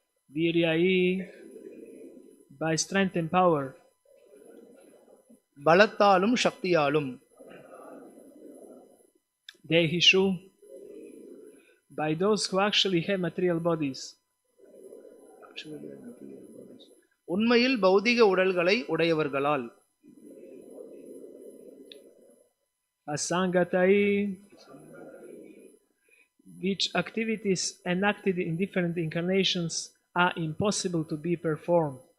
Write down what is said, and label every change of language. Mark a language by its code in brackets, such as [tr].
[en] Viryai, by strength and power. [ta] பலத்தாலும் சக்தியாலும் [en] Dehishu, by those who actually have material bodies. [ta] உண்மையில் பௌதிக உடல்களை உடையவர்களால் [en] Asangatai, which activities enacted in different incarnations are impossible to be performed.